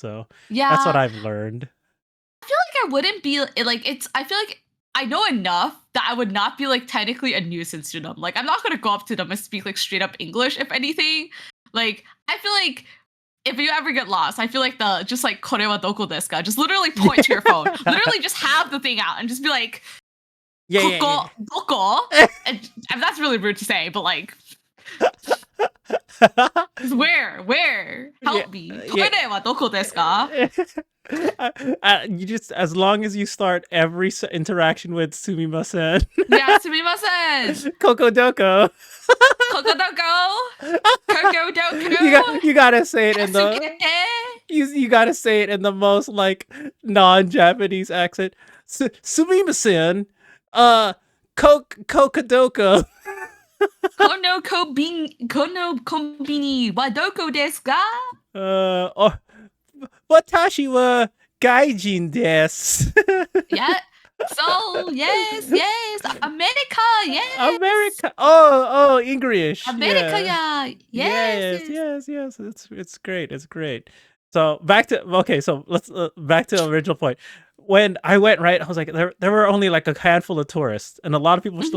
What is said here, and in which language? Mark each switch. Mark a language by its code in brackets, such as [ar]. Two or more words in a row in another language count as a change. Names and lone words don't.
[en] So that's what Yeah. I've learned. I feel like I wouldn't be like it's I feel like I know enough that I would not be like technically a nuisance to them. Like I'm not gonna go up to them and speak like straight up English, if anything. Like I feel like if you ever get lost, I feel like the just like [ja] これはどこですか? [en] Just literally point to your phone. Literally just have the thing out and just be like Yeah, yeah, [ja] ここどこ. [en] yeah. And that's really rude to say, but like just where? Yeah, Help me. yeah. [ja] トイレはどこですか? [en] You just as long as you start every interaction with sumimasen, Yeah, sumimasen. [ja] ここどこ. ここどこ。ここどこ. [en] You gotta say it in the [ja] Kasukete. [en] you gotta say it in the most like non-Japanese accent. [ja] すみません、uh、ここどこか. このコンビニはどこですか? Oh、私は外人です. [en] Yeah. So yes. America, yes. America. Oh, English. America Yeah. ya. Yes, Yes. yes, yes. It's great. It's great. So back to okay. So let's back to the original point. When I went right, I was like, there were only like a handful of tourists, and a lot of people were still